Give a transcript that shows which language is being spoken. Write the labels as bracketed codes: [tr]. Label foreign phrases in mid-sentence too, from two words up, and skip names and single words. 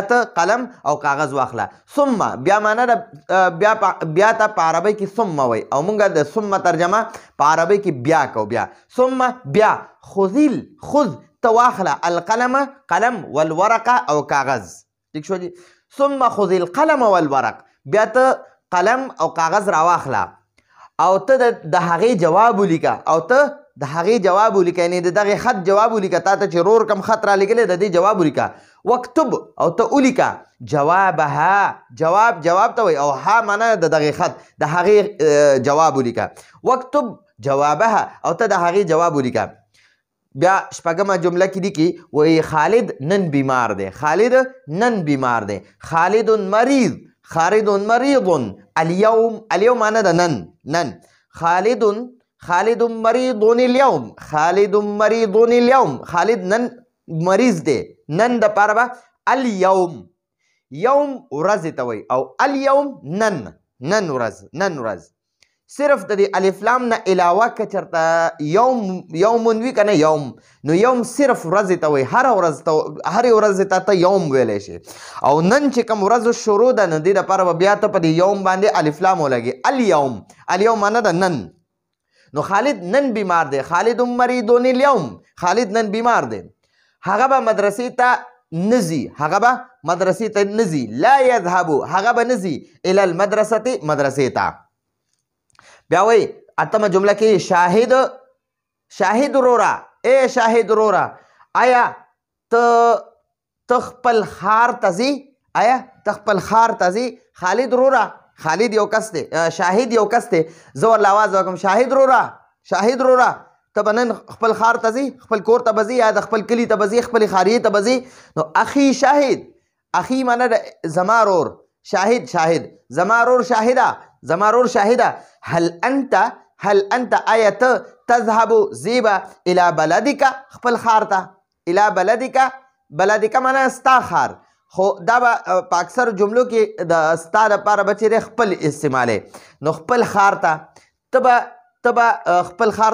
[ps] ثم بیا معنی بیا ته په عربی کې ثم وای او موږ د ثم ترجمه په عربی کې بیا کو. بیا ثم بیا خذ ته واخله القلم قلم والورق او کاغذ. ٹھیک شو جی. [ar] ثم خذ القلم والورق. [ps] بیا ته قلم او کاغذ را واخله او ته د هغې جواب ولیکه یعنی دغه خط جواب ولیکه. تا ته چې رور کم خط را لګلی د دې جواب ولیکه. وکتب او ته ولیکه جوابها. جواب ته وایي او ها معنی د دغه خط د هغې جواب ولیکه. [ar] وکتب جوابها [ps] او ته د هغې جواب ولیکه. بیا شپږمه جمله کې دي کې وایي خالد نن بیمار دی. خالد [ar] مريض اليوم [ps] معنی ده نن. [ar] خالد مريض اليوم. [ps] خالد نن مریض دی. نن د پاره به اليوم یوم ورځ ته وایي او اليوم نن ورځ. صرف د دې الف لام نه علاوه که چېرته یوم وي که نه یوم نو یوم صرف ورځې ته وایي. هرې ورځې ته یوم ویلی شي. او نن چې کوم ورځ شروع ده نو دې دپاره به بیا ته په دې یوم باندې الف لام ولګي. اليوم معنی ده نن. نو خالد نن بیمار دی. خالد [ar] مريض اليوم. [ps] خالد نن بیمار دی. هغه به مدرسې ته نزي. [ar] لا يذهب [ps] هغه به نزي [ar] الى المدرسه [ps] مدرسې ته. بیا وایي اتمه جمله کې شاهد رورا. اے شاهد رورا آیا ته خپل ښار ته ځې؟ خالد رورا خالد یو کس دی. شاهد یو کس دی. زه ورله آواز وکړم شاهد رورا ته به نن خپل ښار ته ځې خپل کور ته به ځې یا د خپل کلي ته به ځې خپلې ښاریې ته به ځې. نو اخي شاهد. اخي معنی د زما رور. شاهد زما رور شاهده. [ar] هل انت [ps] آیا ته [ar] تذهب زیبا الى بلدک [ps] خپل ښار ته. [ar] الى بلدک [ps] معنی ستا ښار. خو دا به په اکثر جملو کې د ستا دپاره به چېرې خپل استعمالې نو خپل ښار ته ته به خپل ښار